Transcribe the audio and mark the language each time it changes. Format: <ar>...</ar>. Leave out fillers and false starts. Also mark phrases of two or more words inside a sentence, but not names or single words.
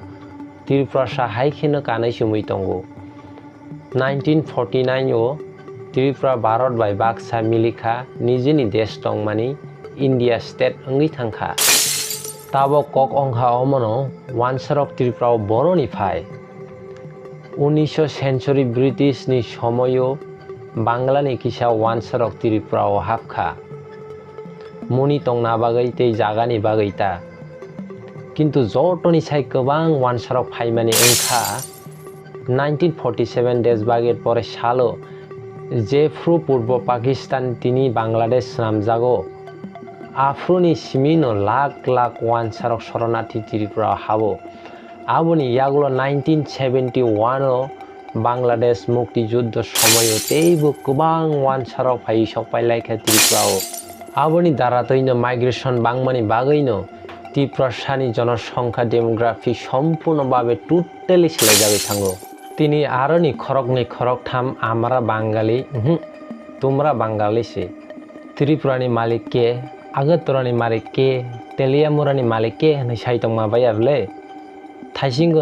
<trp>Tripura sa haike no kanai sumui tongo. 1949 o Tripura Bharat bai baksa milikha nijini desh tongmani India state ongui thangkha. Tabo kok ongkha omono wansarok Tripura o boroni phai. 19th century British ni somoyo Bangla ni kisa wansarok Tripura o hapkha. Muni tongna bagai tei jagani bagai ta. Kintu jotoni sai kobang wansarok phaimani ongkha 1947</trp> <bn>দেশ ভাগের পরে</bn> <trp>salo jefru purbo Pakistan tini Bangladesh namjago afroni simino lakh wansarok shoronarthi Tripura habo aboni yagulo 1971 o Bangladesh mukti juddho somoyo teibo kobang wansarok phai sokpailaikhha Tripura o aboni daratoino migration bangmani bagaino Tripura sani জনসংখ্যা demography সম্পূর্ণভাবে টোটালি সোলাইজাবে থাঙ্গো তিনি আরনি খরক থাম</trp> <bn>আমরা বাঙালি তোমরা বাঙালি</bn> <trp>সে ত্রিপুরানি মালিক কে আগরতলানি মালিক কে তেলিয়ামুরানি মালিক কে হनै সাইতংমা বাইয়াবলে থাইসিংগো</trp>